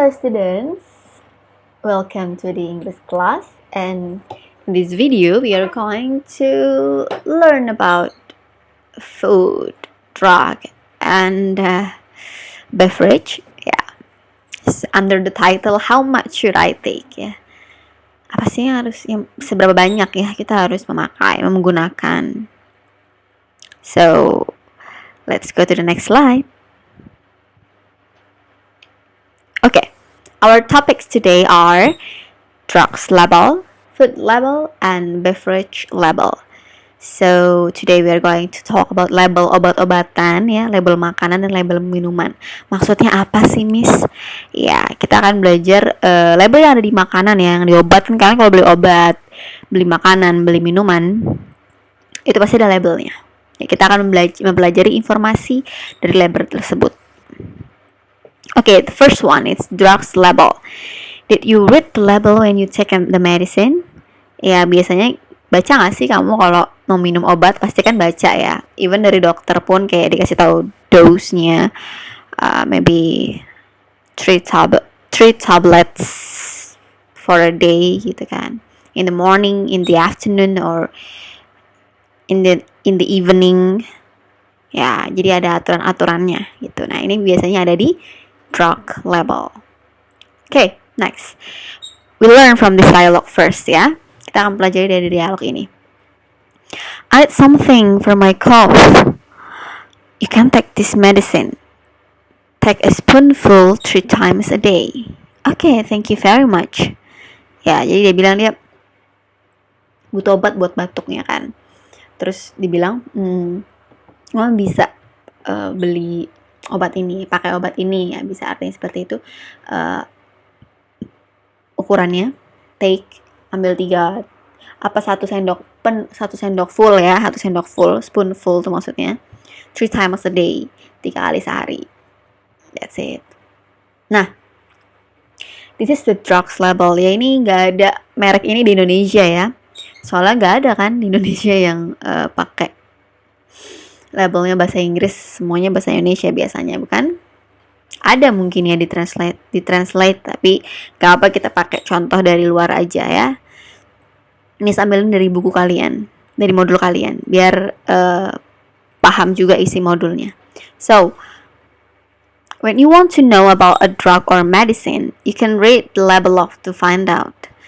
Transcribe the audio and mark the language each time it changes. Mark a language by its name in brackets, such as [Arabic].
[English] Hello students, welcome to the English class, and in this video we are going to learn about food, drug, and beverage. Yeah, under the title How much should I take? [Indonesian] Ya, apa sih yang seberapa banyak ya kita harus menggunakan. [English] So let's go to the next slide. Okay, our topics today are drugs level, food level, and beverage level. So today we are going to talk about [Indonesian] label obat-obatan ya, label makanan dan label minuman. Maksudnya apa sih, Miss? Ya, kita akan belajar label yang ada di makanan ya, yang di obat kan kalian kalau beli obat, beli makanan, beli minuman, itu pasti ada labelnya. Ya, kita akan mempelajari informasi dari label tersebut. [English] Okay, the first one is drugs label. Did you read the label when you take the medicine? [Indonesian] Ya, biasanya baca nggak sih kamu kalau mau minum obat? Pasti kan baca ya. Even dari dokter pun kayak dikasih tahu dose-nya, [English] maybe 3 tablets for a day [Indonesian] gitu kan. [English] In the morning, in the afternoon, or in the evening. [Indonesian] Ya, jadi ada aturan-aturannya gitu. Nah, ini biasanya ada di drug label. [English] Okay, next. We learn from this dialogue first ya. [Indonesian] Kita akan pelajari dari dialog ini. [English] I had something for my cough. You can take this medicine. Take a spoonful 3 times a day. Okay, thank you very much. [Indonesian] Ya, jadi dia bilang dia butuh obat buat batuknya kan. Terus dibilang, kamu bisa beli obat ini, pakai obat ini ya, bisa artinya seperti itu. Ukurannya, take, ambil 3, satu sendok full ya, 1 sendok full, spoonful itu maksudnya, [English] 3 times a day, [Indonesian] 3 kali sehari. [English] That's it. [Indonesian] Nah, [English] this is the drugs label [Indonesian] ya, ini nggak ada merek ini di Indonesia ya, soalnya nggak ada kan di Indonesia yang pakai labelnya bahasa Inggris, semuanya bahasa Indonesia biasanya, bukan? Ada mungkin ya ditranslate, tapi gak apa, kita pakai contoh dari luar aja ya. Ini ambilin dari buku kalian, dari modul kalian, biar paham juga isi modulnya. [English] So, when you want to know about a drug or medicine, you can read the label to find out.